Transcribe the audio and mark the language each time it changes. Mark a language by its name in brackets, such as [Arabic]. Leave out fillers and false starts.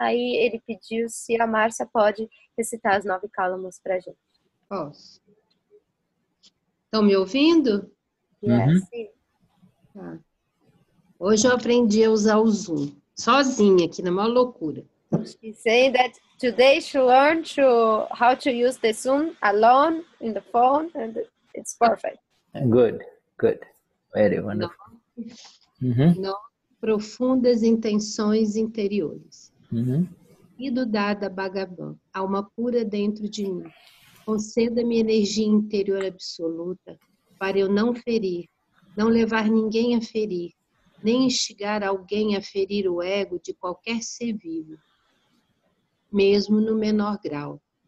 [Portuguese] Aí ele pediu se a Márcia pode recitar as 9 cálamos para a gente. Posso. Estão me ouvindo? [English] Yes. [Portuguese] Tá. Hoje eu aprendi a usar o Zoom, sozinha, aqui na maior loucura. [English] She's saying that today she learned how to use the Zoom alone in the phone, and it's perfect. Good. Very wonderful. [Portuguese] Profundas intenções interiores. E do Dada Bhagavan, alma pura dentro de mim. Conceda-me energia interior absoluta para eu não ferir, não levar ninguém a ferir, nem instigar alguém a ferir o ego de qualquer ser vivo, mesmo no menor grau.